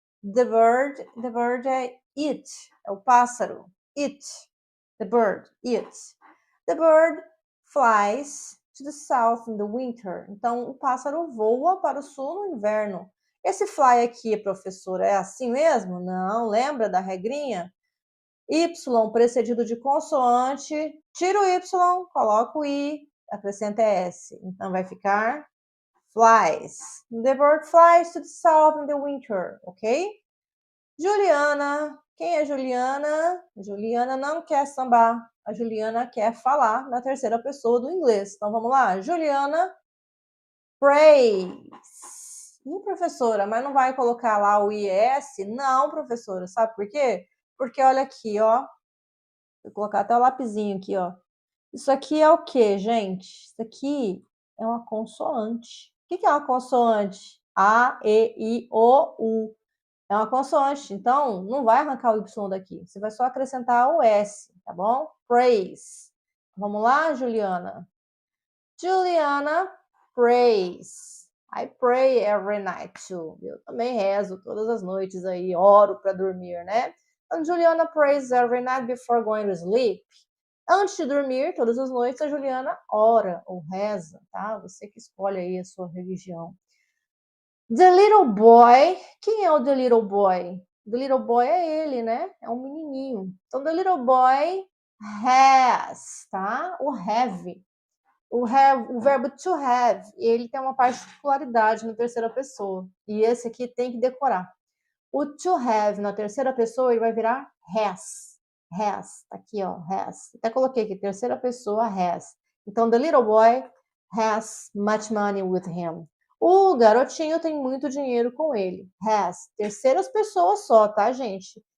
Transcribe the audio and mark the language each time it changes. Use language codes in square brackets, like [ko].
[en] The bird é it, [pt] é o pássaro, [en] it, the bird, it. The bird flies to the south in the winter. [pt] Então, o pássaro voa para o sul no inverno. Esse fly aqui, professora, é assim mesmo? Não, lembra da regrinha? Y precedido de consoante, tira o Y, coloca o I, acrescenta S. Então, vai ficar flies. [en] The bird flies to the south in the winter, ok? [pt] Juliana. Quem é Juliana? Juliana não quer sambar. A Juliana quer falar na terceira pessoa do inglês. Então, vamos lá. [en] Juliana prays. [pt] Ih, professora, mas não vai colocar lá o IS? Não, professora. Sabe por quê? Porque olha aqui, ó. Vou colocar até o lapisinho aqui, ó. Isso aqui é o quê, gente? Isso aqui é uma consoante. O que é uma consoante? A, E, I, O, U. É uma consoante, então não vai arrancar o Y daqui. Você vai só acrescentar o S, tá bom? Praise. Vamos lá, Juliana? [en] Juliana prays. I pray every night too. [pt] Eu também rezo todas as noites aí, oro para dormir, né? [en] And Juliana prays every night before going to sleep. [pt] Antes de dormir, todas as noites, a Juliana ora ou reza, tá? Você que escolhe aí a sua religião. [en] The little boy. [pt] Quem é o the little boy? The little boy é ele, né? É um menininho. [en] Então, the little boy has, tá? [pt] O have. O verbo to have, ele tem uma particularidade na terceira pessoa. E esse aqui tem que decorar. O to have na terceira pessoa, ele vai virar has. Has. Tá aqui, ó. Has. Até coloquei aqui, terceira pessoa, has. [en] Então, the little boy has much money with him. [pt] O garotinho tem muito dinheiro com ele. Has. Terceiras pessoas só, tá, gente?